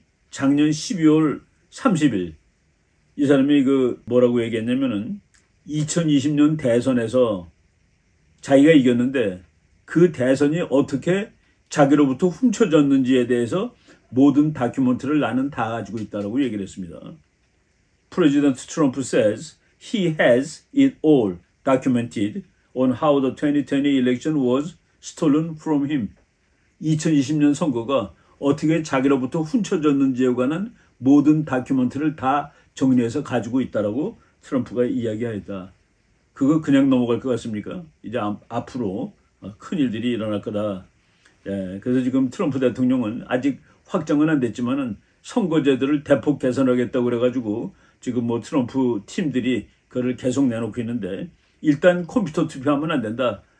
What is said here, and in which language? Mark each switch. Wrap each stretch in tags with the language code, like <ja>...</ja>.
<ko>작년 12월 30일 이 사람이 그 뭐라고 얘기했냐면은 2020년 대선에서 자기가 이겼는데 그 대선이 어떻게 자기로부터 훔쳐졌는지에 대해서 모든 다큐멘터리를 나는 다 가지고 있다라고 얘기를 했습니다.</ko> <en>President Trump says he has it all documented on how the 2020 election was stolen from him.</en> <ko>2020년 선거가 어떻게 자기로부터 훔쳐졌는지에 관한 모든 다큐멘터리를 다 정리해서 가지고 있다라고 트럼프가 이야기하였다. 그거 그냥 넘어갈 것 같습니까? 이제 앞으로 큰 일들이 일어날 거다. 예, 그래서 지금 트럼프 대통령은 아직 확정은 안 됐지만은 선거제도를 대폭 개선하겠다고 그래가지고 지금 뭐 트럼프 팀들이 그걸 계속 내놓고 있는데 일단 컴퓨터 투표하면 안 된다.</ko>